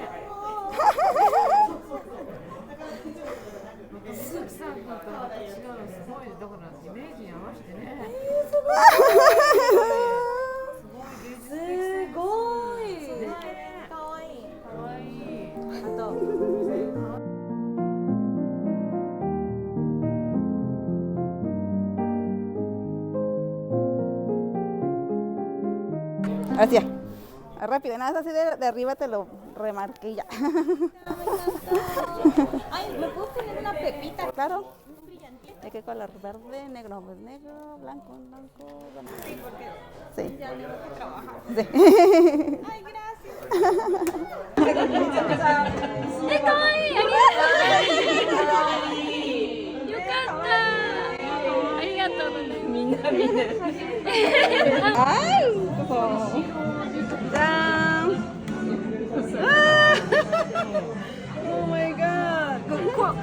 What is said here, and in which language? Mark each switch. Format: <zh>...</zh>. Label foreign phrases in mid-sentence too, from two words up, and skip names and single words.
<ja>スープさんとまた違うのすごいだからイメージに合わせてね。すごい。すごい。可愛い。可愛い。あと。</ja> <es>Así ya. Rápido, nada más así de arriba te lo remarqué y ya. Ay, ¿me puedo poner una pepita? Claro. ¿De qué color? Verde, negro, pues negro, blanco, blanco, blanco. Sí, porque Sí. ya tengo que trabajar. Sí. Ay, gracias.</es> <ja>かわいい、ありがとう。よかった。ありがとう。みんな。 ¡Ay! ¡Tan!</ja> <en>¡Oh my god!</en>